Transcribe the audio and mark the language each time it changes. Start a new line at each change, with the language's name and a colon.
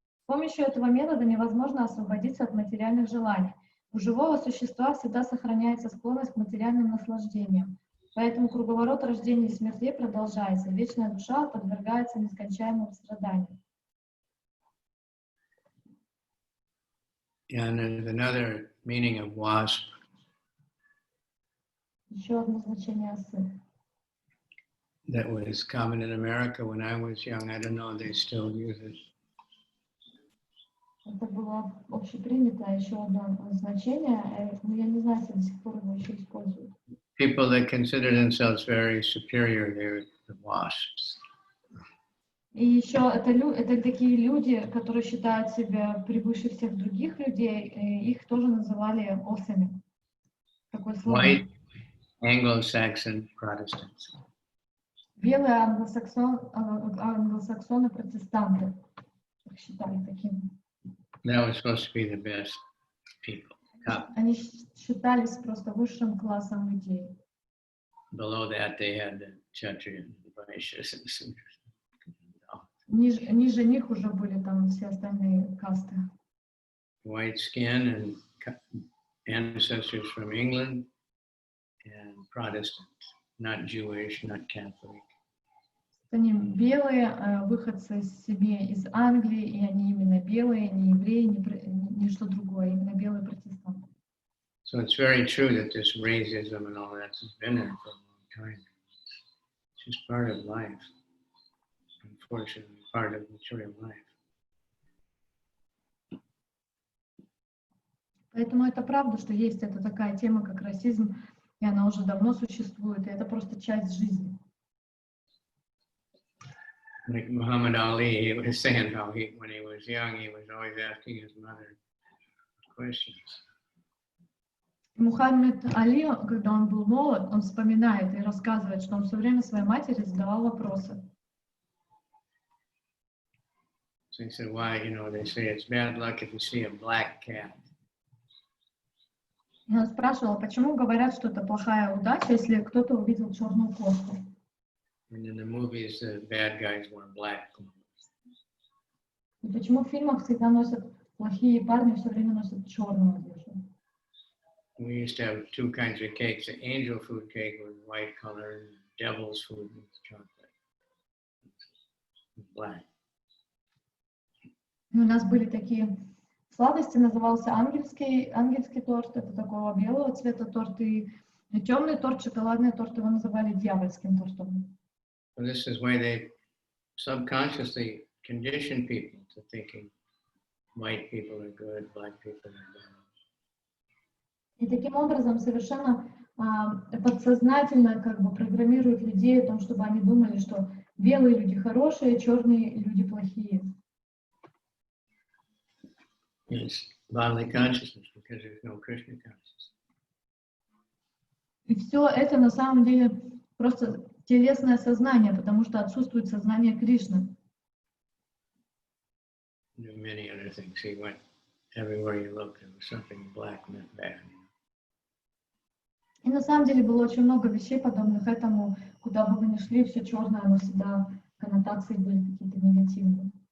Russian: С помощью этого метода невозможно освободиться от материальных желаний. У живого существа всегда сохраняется склонность к материальным наслаждениям. Поэтому круговорот рождения и смертей продолжается, и вечная душа подвергается нескончаемым страданиям.
English: And there's another meaning of wasp.
Russian: Еще одно значение осы.
English: That was common in America when I was young. I don't know if they still use it.
Russian: Это было общепринято, еще одно значение, но я не знаю, если до сих пор его еще используют.
English: People that consider themselves very superior, they're the wasps.
Russian: И еще это такие люди, которые считают себя превыше всех других людей, их тоже называли осами. Такое слово.
English: White Anglo-Saxon Protestants.
Russian: Белые англосаксоны протестанты их считали такими.
English: That was supposed to be the best people.
Russian: Они считались просто высшим классом людей.
English: Below that, they had the Kshatriyas, the Vaishyas, and the Sudras.
Russian: Ниже них уже были там все остальные касты.
English: White skin and ancestors from England and Protestants, not Jewish, not Catholic.
Russian: Они белые, выходцы из семьи из Англии, и они именно белые, не евреи, ни что другое, именно белые протестанты.
English: So it's very true that this racism and all that has been there for a long time. It's just part of life. Unfortunately, part of material life.
Russian: Поэтому это правда, что есть эта такая тема, как расизм, и она уже давно существует, и это просто часть жизни.
English: Like Muhammad Ali, he was saying how when he was young, he was always asking his mother questions.
Russian: Мухаммед Али, когда он был молод, он вспоминает и рассказывает, что он все время своей матери задавал вопросы.
English: So he said, why, they say it's bad luck if you see a black cat.
Russian: И он спрашивал, почему говорят, что это плохая удача, если кто-то увидел черную кошку.
English: And in the movies, the bad guys wear black clothes.
Russian: И почему в фильмах всегда носят плохие парни все время носят черную одежду.
English: We used to have two kinds of cakes: the angel food cake with white color, and devil's food with chocolate, black.
Russian: У нас были такие сладости, назывался ангельский торт, это такого белого цвета торт, и темный торт, шоколадный торт, его называли дьявольским тортом.
English: So this is why they subconsciously condition people to thinking white people are good, black people are bad.
Russian: И таким образом совершенно подсознательно как бы программируют людей о том, чтобы они думали, что белые люди хорошие, черные люди плохие.
English: It's bodily consciousness because there's no Krishna consciousness.
Russian: И все это на самом деле просто телесное сознание, потому что отсутствует сознание Кришны.
English: There are many other things. He went everywhere you looked, there was something black meant bad.
Russian: И на самом деле было очень много вещей, подобных этому, куда бы вы ни шли, все черное, но всегда коннотации были какие-то негативные.